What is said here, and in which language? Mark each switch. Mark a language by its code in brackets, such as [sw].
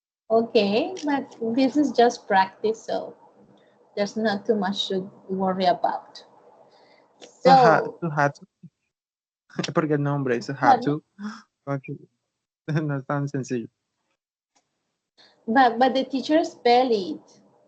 [en] Okay, but this is just practice, so there's not too much to worry about. So, [es] Suhatsu, porque el nombre es [en] pardon? [es] Suhatsu. Okay. No es tan sencillo. [en] But the teacher spell it.